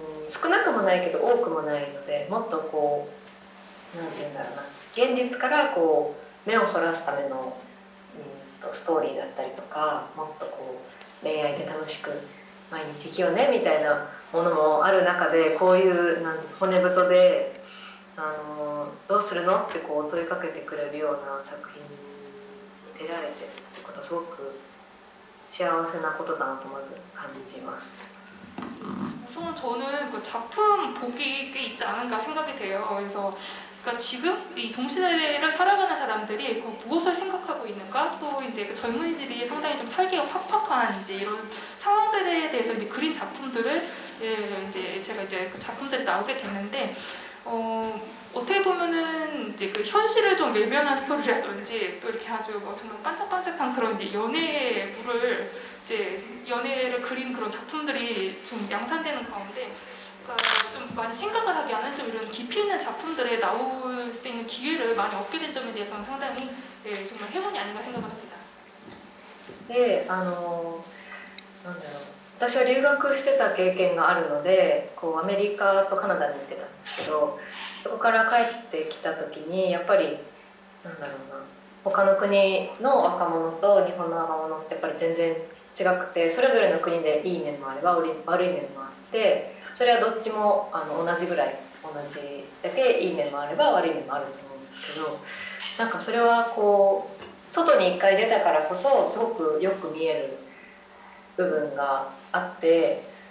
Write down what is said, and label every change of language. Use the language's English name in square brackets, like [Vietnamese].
[Japanese] 少なくもないけど多くもないので、もっとこうなんて言うんだろうな、現実からこう目をそらすための、ストーリーだったりとか、もっとこう恋愛で楽しく毎日生きようねみたいなものもある中で、こういう骨太でどうするのってこう問いかけてくれるような作品に出られてるってことはすごく幸せなことだなとまず感じます。 [Korean] 우선 저는 그 작품 복이 꽤 있지 않은가 생각이 돼요. 그래서 그러니까 지금 이 동시대를 살아가는 사람들이 무엇을 생각하고 있는가, 또 이제 그 젊은이들이 상당히 좀 살기가 팍팍한 이제 이런 상황들에 대해서 이제 그린 작품들을 이제 제가 이제 그 작품들이 나오게 됐는데, 어떻게 보면은 이제 그 현실을 좀 외면한 스토리라든지 또 이렇게 아주 뭐 정말 반짝반짝한 그런 이제 연애의 물을 이제 연애를 그린 그런 작품들이 좀 양산되는 가운데, 그러니까 좀 많이 생각을 하게 하는 좀 이런 깊이 있는 작품들에 나올 수 있는 기회를 많이 얻게 된 점에 대해서는 상당히 정말 행운이 아닌가 생각을 합니다. [Japanese] で、なんだろう、私は留学してた経験があるので、こうアメリカとカナダに行ってたんですけど、そこから帰ってきた時にやっぱりなんだろうな、他の国の若者と日本の若者ってやっぱり全然違くて、それぞれの国でいい面もあれば悪い面もあって、それはどっちも同じぐらい同じだけいい面もあれば悪い面もあると思うんですけど、なんかそれはこう外に一回出たからこそすごくよく見える部分があって、